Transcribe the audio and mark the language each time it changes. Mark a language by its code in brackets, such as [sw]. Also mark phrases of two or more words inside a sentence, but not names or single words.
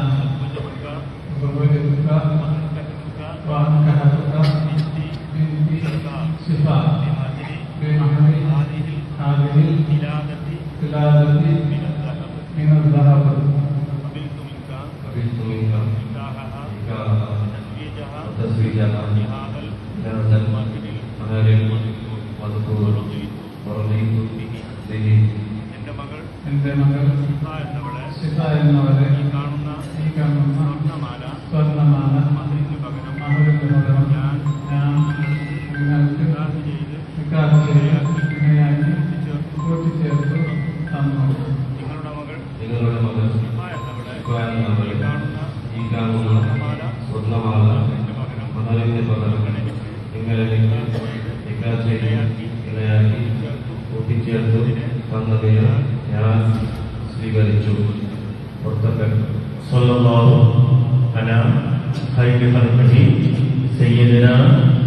[ar] وزوجتك وأنكحتك بنت صفاء بمهر هذه القلادة من الذهب. قبلت منك نكاحها وتزويجها بهذا المهر المذكور ورضيت به. [ml] എൻ്റെ മകൾ സിഫ എന്നവരെ ഈ കാണുന്ന സ്വർണ്ണമാല മഹറിന് പകരം ഞാൻ നിങ്ങൾക്ക് നിക്കാഹ് ചെയ്ത് ഇണയായി കൂട്ടിച്ചേർത്ത് തന്നു. നിങ്ങളുടെ മകൾ എന്നവരെ ഈ കാണുന്ന സ്വർണ്ണമാല മഹറിന് പകരം നിങ്ങളെ നിക്കാഹ് ചെയ്ത് ഇണയാക്കി കൂട്ടിച്ചേർത്ത് തന്നതിന് ഞാൻ സ്വീകരിച്ചു. [ar] صلى الله على خير خلقه سيدنا